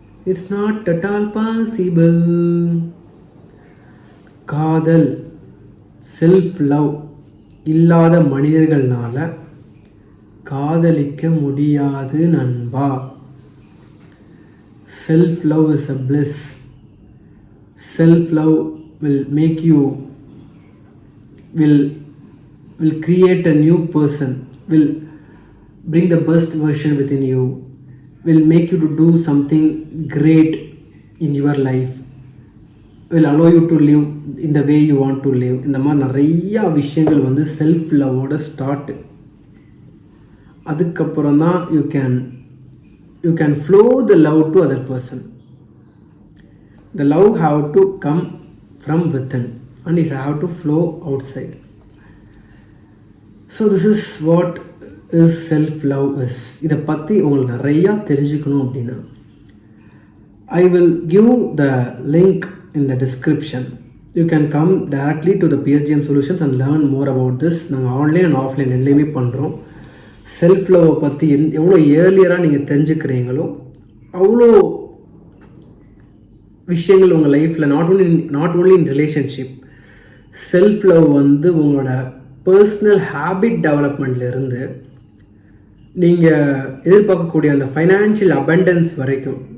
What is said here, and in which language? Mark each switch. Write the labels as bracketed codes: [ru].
[en] It's not at all possible. [ta] காதல், self love இல்லாத மனிதர்களால காதலிக்க முடியாது நண்பா. [en] Self love is a bliss. Self love will make you, will create a new person, will bring the best version within you, will make you to do something great in your life, will allow you to live in the way you want to live. [ta] இந்த மாதிரி நிறையா விஷயங்கள் வந்து self லவ்வோட start. அதுக்கப்புறம் தான் [en] You can you can flow the love to other person. The love have to come from within and it have to flow outside. So this is what is self-love is. [ta] இதை பற்றி உங்களுக்கு நிறையா தெரிஞ்சுக்கணும் அப்படின்னா [en] I will give the link in the description. You can come directly to the PSGM Solutions and learn more about this. [ta] நாங்கள் online and offline எல்லாமே பண்ணுறோம். Self லவ்வை பற்றி எவ்வளோ ஏர்லியராக நீங்கள் தெரிஞ்சுக்கிறீங்களோ அவ்வளோ விஷயங்கள் உங்கள் லைஃப்பில் [en] not only in relationship, [ta] self love வந்து உங்களோட பர்சனல் ஹேபிட் டெவலப்மெண்ட்லேருந்து நீங்கள் எதிர்பார்க்கக்கூடிய அந்த ஃபைனான்ஷியல் அபண்டன்ஸ் வரைக்கும்.